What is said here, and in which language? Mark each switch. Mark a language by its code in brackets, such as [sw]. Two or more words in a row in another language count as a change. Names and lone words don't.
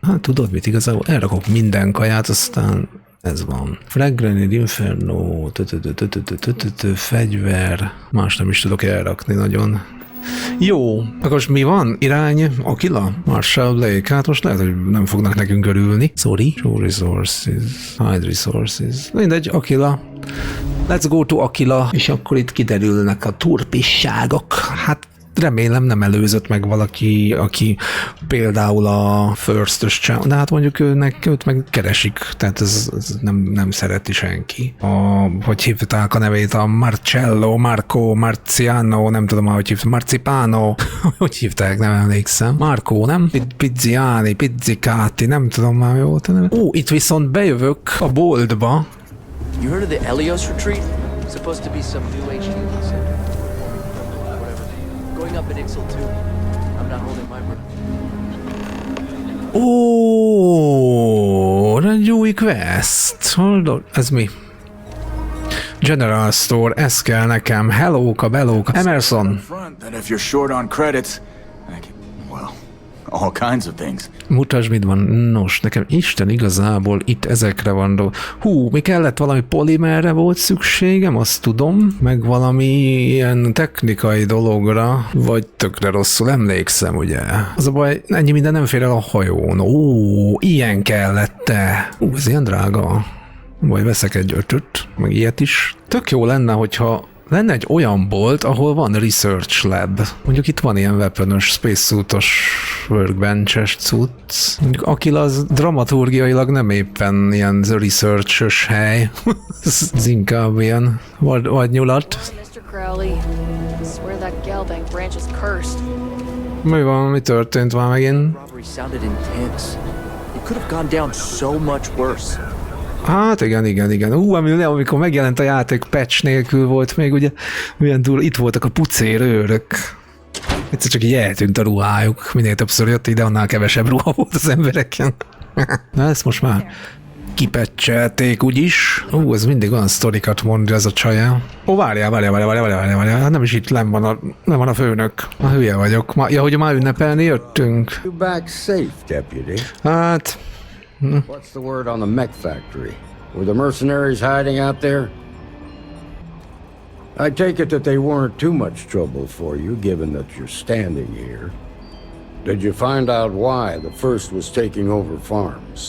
[hu] Hát tudod mit, igazából elrakok minden kaját, aztán ez van. Fragrant Inferno, fegyver, más nem is tudok elrakni nagyon. Jó, akkor most mi van? Irány Akila? Marshall Lake. Hát most lehet, hogy nem fognak nekünk örülni. [en] Sorry. Show resources. Hide resources. Mindegy, Akila. Let's go to Akila. [hu] És akkor itt kiderülnek a turpisságok. Hát remélem nem előzött meg valaki, aki például a First-ös csinál, de hát mondjuk őt meg keresik, tehát ez nem szereti senki. Hogy hívták a nevét, a Marcello, Marco, Marciano, nem tudom már, hogy hívták, Marcipano, hogy hívták, nem emlékszem. Marco, nem? Pizziani, Pizzicati, nem tudom már, mi volt a neve. Itt viszont bejövök a boltba. [en] You heard of the Helios retreat? Supposed to be some new age healing center. Going up in Ixel too. I'm not holding my breath. [hu] Egy új quest. Ez mi? General Store, ez kell nekem. Hellóka, belóka. Emerson. [en] That if you're short on credits, all kinds of things. [hu] Mutasd, mit van. Nos, nekem Isten igazából itt ezekre van. Mi kellett valami polimerre volt szükségem, azt tudom, meg valami ilyen technikai dologra, vagy tökre rosszul emlékszem, ugye? Az a baj, ennyi minden nem fér el a hajón. Ilyen kellett-e? Ez ilyen drága. Vagy veszek egy 5-öt, meg ilyet is. Tök jó lenne, hogyha lenne egy olyan bolt, ahol van [en] research lab. [hu] Mondjuk itt van ilyen weapon-ös, spacesuitos, workbench-es cucc. Mondjuk Akila az dramaturgiailag nem éppen ilyen research-ös hely. Ez inkább ilyen vadnyulat. [en] Mr. Crowley, I swear that Galbank branch is cursed. [hu] Mi van, mi történt már megint? [en] Robbery sounded intense. It could have gone down so much worse. [hu] Hát igen. Amikor megjelent a játék, patch nélkül volt még, ugye, milyen durva, itt voltak a pucérőrök. Egyszer csak így eltűnt a ruhájuk. Minél többször jött ide, annál kevesebb ruha volt az embereken. Na ezt most már kipecselték úgyis. Ez mindig olyan sztorikat mond, ez a csaja. Várjál. Nem is itt nem van a főnök. Már hülye vagyok. Hogy már ünnepelni jöttünk. [en] You back safe, deputy. [hu] Hát... [en] What's the word on the mech factory? Were the mercenaries hiding out there? I take it that they weren't too much trouble for you, given that you're standing here. Did you find out why the First was taking over farms?